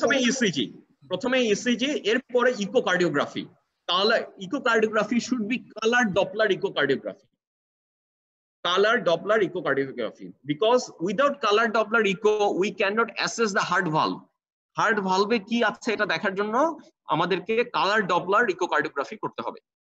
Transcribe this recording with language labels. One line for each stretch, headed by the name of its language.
Bangla: ECG, প্রথমে ECG, এরপরে echocardiography.
English: তাহলে echocardiography should be colour Doppler echocardiography, color Doppler echocardiography, because without color Doppler echo we cannot assess the heart valve.
Bangla: Heart valve কি আছে এটা দেখার জন্য আমাদেরকে কালার ডপলার ইকোকার্ডিওগ্রাফি করতে হবে।